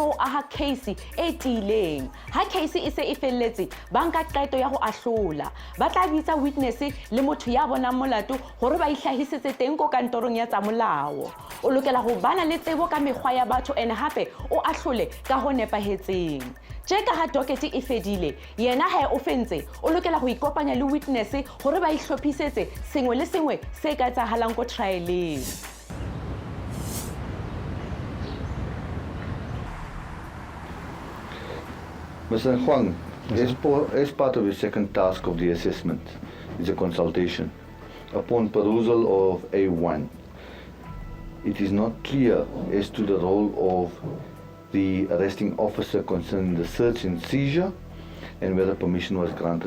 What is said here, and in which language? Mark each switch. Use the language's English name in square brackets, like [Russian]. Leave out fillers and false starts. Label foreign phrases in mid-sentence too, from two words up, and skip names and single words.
[Southern Sotho] go aga case e tiileng ha case e se e felletse ba nka qeto ya go ahlola ba tla bitsa witness le motho ya bonang molato gore ba ihlahisetse teng ko kantorong ya tsa molao o lokela go bana le tsebo ka mekgwa ya batho ene hape o ahlole ka go nepahetseng Jeka ha docket e fedile yena ha o fentse o lokela go ikopanya le witness gore ba ihlophisetse sengwe le sengwe se ka tsahalang ko trialeng [English] Mr. Nkgwang, as part of your second task of the assessment is a consultation. Upon perusal of A1, it is not clear as to the role of the arresting officer concerning the search and seizure and whether permission was granted.